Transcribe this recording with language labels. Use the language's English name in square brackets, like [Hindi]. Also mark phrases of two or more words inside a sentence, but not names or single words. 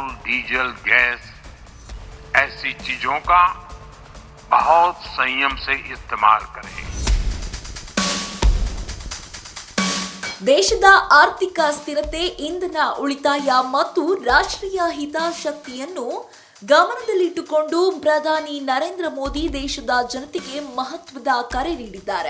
[Hindi] डीजल, गैस ऐसी चीजों का बहुत संयम से इस्तेमाल करें। [Kannada] ದೇಶದ ಆರ್ಥಿಕ ಸ್ಥಿರತೆ, ಇಂಧನ ಉಳಿತಾಯ ಮತ್ತು ರಾಷ್ಟ್ರೀಯ ಹಿತಾಸಕ್ತಿಯನ್ನು ಗಮನದಲ್ಲಿಟ್ಟುಕೊಂಡು ಪ್ರಧಾನಿ ನರೇಂದ್ರ ಮೋದಿ ದೇಶದ ಜನತೆಗೆ ಮಹತ್ವದ ಕರೆ ನೀಡಿದ್ದಾರೆ.